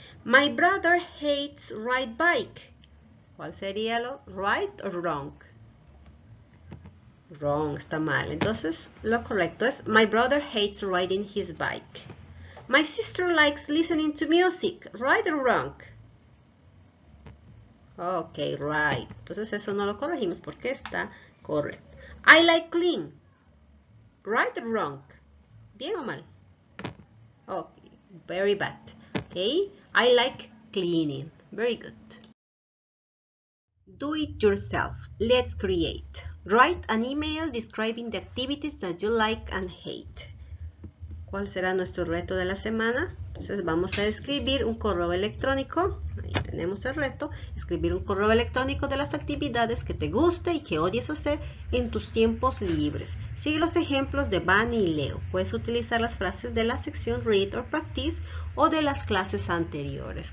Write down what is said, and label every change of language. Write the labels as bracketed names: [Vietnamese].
[English] My brother hates ride bike. [Spanish] ¿Cuál sería lo [English] right or wrong? Wrong, [Spanish] está mal. Entonces, lo correcto es [English] my brother hates riding his bike. My sister likes listening to music. Right or wrong? Ok, right. [Spanish] Entonces, eso no lo corregimos porque está correcto. [English] I like clean. Right or wrong? [Spanish] ¿Bien o mal? [English] Okay, very bad. Okay, I like cleaning. Very good. Do it yourself. Let's create. Write an email describing the activities that you like and hate. [Spanish] ¿Cuál será nuestro reto de la semana? Entonces vamos a escribir un correo electrónico. Ahí tenemos el reto. Escribir un correo electrónico de las actividades que te guste y que odies hacer en tus tiempos libres. Sigue los ejemplos de Bunny y Leo. Puedes utilizar las frases de la sección Read or Practice o de las clases anteriores.